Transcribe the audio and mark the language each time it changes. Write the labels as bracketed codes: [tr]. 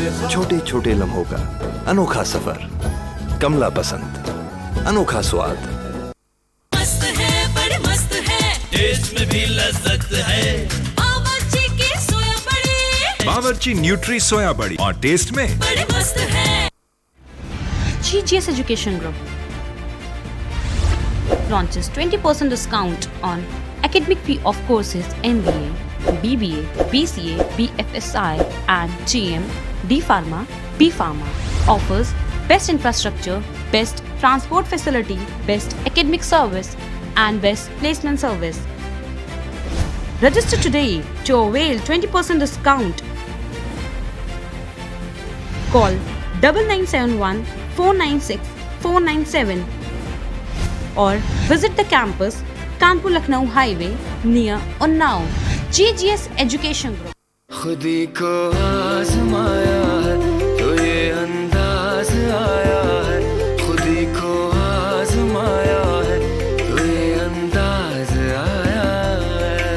[hi] छोटे छोटे लम्हों का अनोखा सफर, कमला पसंद, अनोखा स्वाद। मस्त है, बड़े मस्त है, टेस्ट में भी लज्जत है। बावर्ची की सोया बड़ी, बावर्ची न्यूट्री सोया बड़ी और टेस्ट में बड़े मस्त है। [en] GGS Education Group launches 20% discount on academic fee of courses MBA, BBA, BCA, BFSI and GM, D Pharma, B Pharma. Offers best infrastructure, best transport facility, best academic service and best placement service. Register today to avail 20% discount. Call 9971 496 497 or visit the campus Kanpur Lucknow Highway near Unnao. GGS Education Group. [hi] खुदी को आजमाया है तो ये अंदाज आया है, खुदी को आजमाया है तो ये अंदाज आया है।